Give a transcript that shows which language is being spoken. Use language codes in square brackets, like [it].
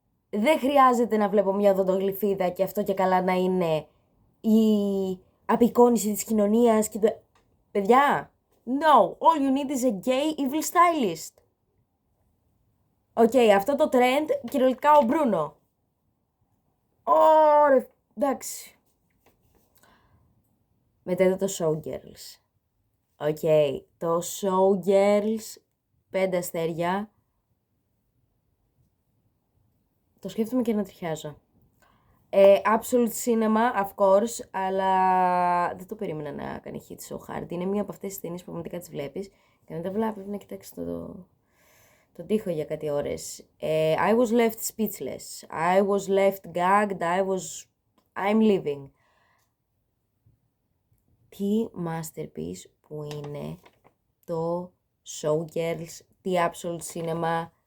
[el] Δεν χρειάζεται να βλέπω μια οδοντογλυφίδα και αυτό και καλά να είναι η απεικόνιση της κοινωνίας και το... Παιδιά, [en] no, all you need is a gay evil stylist. [el] Οκ, αυτό το trend κυριολεκτικά ο Μπρούνο. Ωραία, εντάξει. Μετά είδα το Showgirls. Οκ, το Showgirls, 5 αστέρια. Το σκέφτομαι και να τριχιάζω. [en] Absolute Cinema, of course, [el] αλλά δεν το περίμενα να κάνει [en] hit so hard. [el] Είναι μία από αυτές τις ταινίες που πραγματικά τις βλέπεις και μετά πρέπει να κοιτάξεις τον τοίχο για κάτι ώρες. [en] I was left speechless. I was left gagged. I'm leaving. [el] Τι masterpiece που είναι το Showgirls, τι Absolute Cinema.